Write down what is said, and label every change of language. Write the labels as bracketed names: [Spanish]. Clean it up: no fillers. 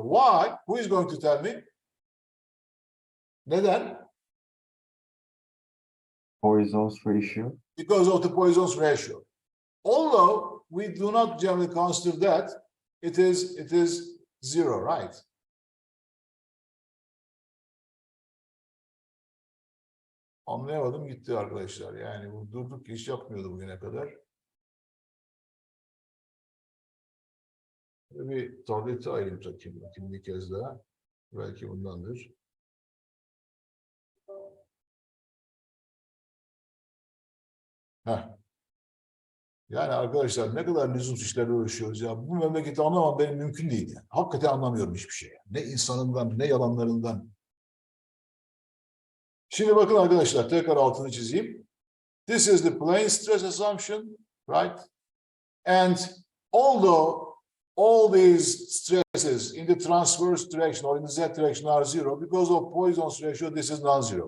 [English] Why? Who is going to tell me? [Turkish] Neden? [English] Poisson's ratio. Because of the Poisson's ratio. Although we do not generally consider that, it is zero, right? [Turkish] Anlayamadım gitti arkadaşlar. Yani bu durduk iş yapmıyordu bugüne kadar. Bir tableti ayrım takayım bakayım bir kez daha. Belki bundandır. Heh. Yani arkadaşlar ne kadar lüzumsuz işlerle uğraşıyoruz ya. Bu memleketi anlamam benim mümkün değil yani. Hakikaten anlamıyorum hiçbir şey. Ne insanından ne yalanlarından. Şimdi bakın arkadaşlar tekrar altını çizeyim. [English] This is the plane stress assumption, right? And although all these stresses in the transverse direction or in the z direction are zero, because of Poisson's ratio, this is non-zero.